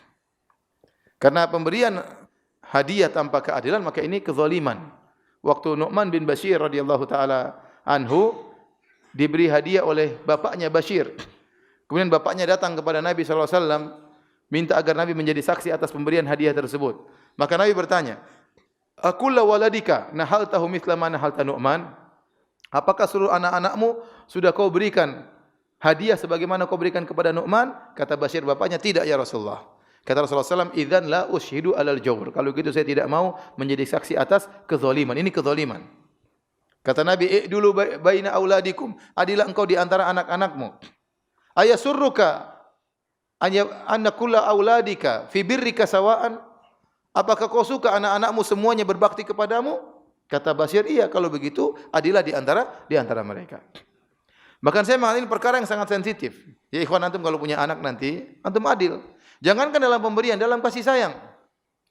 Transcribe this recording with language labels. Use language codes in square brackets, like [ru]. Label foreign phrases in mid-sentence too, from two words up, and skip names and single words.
[id] Karena pemberian hadiah tanpa keadilan maka ini kezaliman. Waktu Nu'man bin Bashir [ar] رضي الله تعالى عنه [id] diberi hadiah oleh bapaknya Bashir. Kemudian bapaknya datang kepada Nabi [ar] صلى الله عليه وسلم [id] minta agar Nabi menjadi saksi atas pemberian hadiah tersebut. Maka Nabi bertanya, [ar] "أكلّ ولدك نحلته مثل ما نحلت نعمان?" [id] Apakah seluruh anak-anakmu sudah kau berikan hadiah sebagaimana kau berikan kepada Nu'man? Kata Bashir bapaknya, tidak [ar] يا رسول الله. [id] Kata Rasulullah SAW, [ar] إذن لا أشهد على الجور. [id] Kalau gitu saya tidak mau menjadi saksi atas kezaliman. Ini kezaliman. Kata Nabi, [ar] اعدلوا بين أولادكم. [id] Adilah engkau di antara anak-anakmu. [ar] أيسرك أن كل أولادك في برك سواء. [id] Apakah kau suka anak-anakmu semuanya berbakti kepadamu? Kata Bashir, iya kalau begitu adilah di antara mereka. Bahkan saya mengatakan ini perkara yang sangat sensitif. [ar] يا إخوان [id] antum kalau punya anak nanti, antum adil. Jangankan dalam pemberian, dalam kasih sayang. Ya.